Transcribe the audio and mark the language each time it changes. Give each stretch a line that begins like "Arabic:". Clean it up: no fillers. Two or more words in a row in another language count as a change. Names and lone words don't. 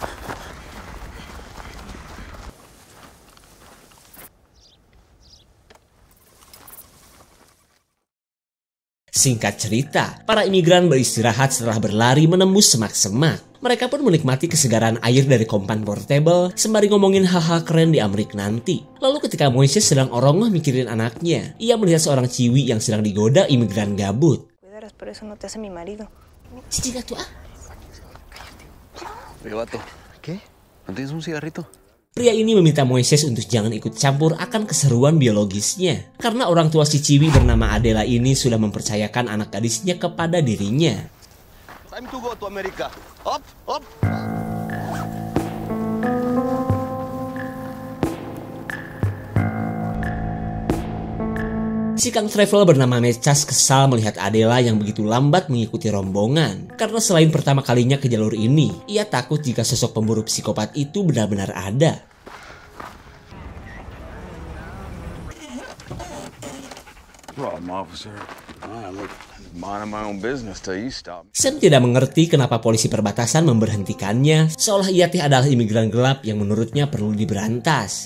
Indonesian: Singkat cerita, para imigran beristirahat setelah berlari menembus semak-semak. Mereka pun menikmati kesegaran air dari kompan portable sembari ngomongin hal-hal keren di Amerika nanti. Lalu ketika Moises sedang orongoh mikirin anaknya, ia melihat seorang ciwi yang sedang digoda imigran gabut.
Spanish: Por eso no te hace mi marido. Oye, vato. ¿Qué? ¿No tienes un cigarrito?
Indonesian: Pria ini meminta Moises untuk jangan ikut campur akan keseruan biologisnya. Karena orang tua si ciwi bernama Adela ini sudah mempercayakan anak gadisnya kepada dirinya.
English: Time to go to America. Up, up.
Indonesian: Si Kang Travel bernama Mechas kesal melihat Adela yang begitu lambat mengikuti rombongan. Karena selain pertama kalinya ke jalur ini, ia takut jika sosok pemburu psikopat itu benar-benar ada. Sam tidak mengerti kenapa polisi perbatasan memberhentikannya, seolah ia adalah imigran gelap yang menurutnya perlu diberantas.